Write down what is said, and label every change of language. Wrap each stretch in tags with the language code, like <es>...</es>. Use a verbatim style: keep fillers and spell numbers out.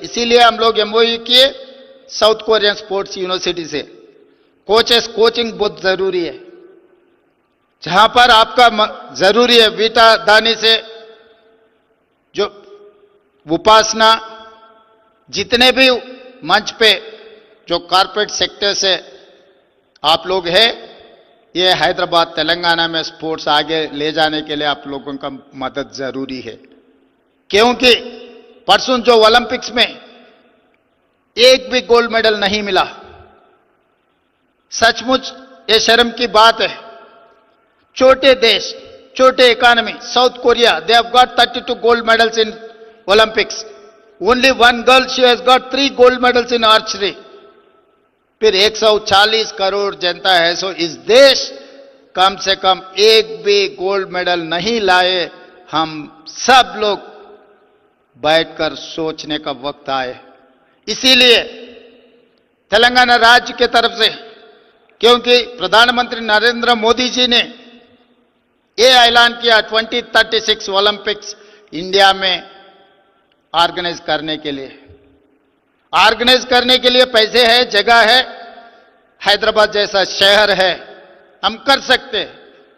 <hi>इसीलिए हम लोग एमओयू किए साउथ कोरियन स्पोर्ट्स यूनिवर्सिटी से, कोचेस कोचिंग बहुत ज़रूरी है, जहां पर आपका जरूरी है वीटा दानी से जो उपासना, जितने भी मंच पे जो कॉर्पोरेट सेक्टर से आप लोग हैं, ये हैदराबाद तेलंगाना में स्पोर्ट्स आगे ले जाने के लिए आप लोगों का मदद जरूरी है। क्योंकि परसों जो ओलंपिक्स में एक भी गोल्ड मेडल नहीं मिला, सचमुच ये शर्म की बात है। छोटे देश, छोटे economy,</hi> <en>South Korea, they have got thirty-two gold medals in Olympics. Only one girl, she has got three gold medals in archery.</en> <hi>फिर एक सौ चालीस करोड़ जनता है, सो इस देश कम से कम एक भी गोल्ड मेडल नहीं लाए। हम सब लोग बैठकर सोचने का वक्त आए। इसीलिए तेलंगाना राज्य के तरफ से, क्योंकि प्रधानमंत्री नरेंद्र मोदी जी ने ये ऐलान किया दो हज़ार छत्तीस ओलंपिक्स इंडिया में ऑर्गेनाइज करने के लिए, ऑर्गेनाइज करने के लिए पैसे है, जगह है, हैदराबाद जैसा शहर है, हम कर सकते हैं।</hi>